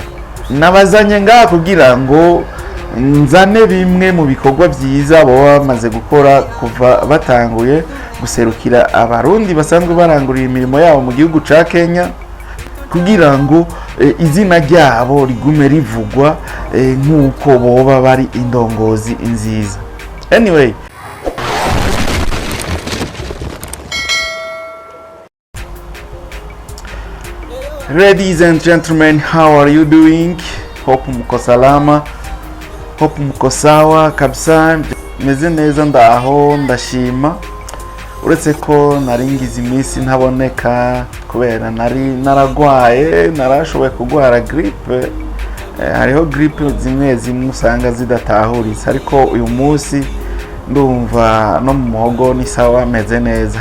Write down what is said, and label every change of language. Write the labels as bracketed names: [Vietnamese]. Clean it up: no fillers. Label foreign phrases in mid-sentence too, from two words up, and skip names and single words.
[Rundi] Nabazanye ngaha kugira ngo nzane bimwe mu bikorwa byiza baba bamaze gukora kuva batanguye guserukira abarundi basanzwe barangurira imirimo yabo mu gihugu ca Kenya, kugira ngo izina ryabo rigume rivugwa nk'uko boba bari indongozi nziza. [English] Anyway, ladies and gentlemen, how are you doing? [Swahili] Hope mko salama, hope mko sawa kabisa. [Rundi] Meze neza, ndaho ndashima, uretse ko naringize iminsi ntaboneka kubera naragwaye, narashoboye kugwara grippe. Hariho grippe zimwe usanga zidatahuritse, ariko uyu munsi ndumva no mu muhogo ni sawa, meze neza.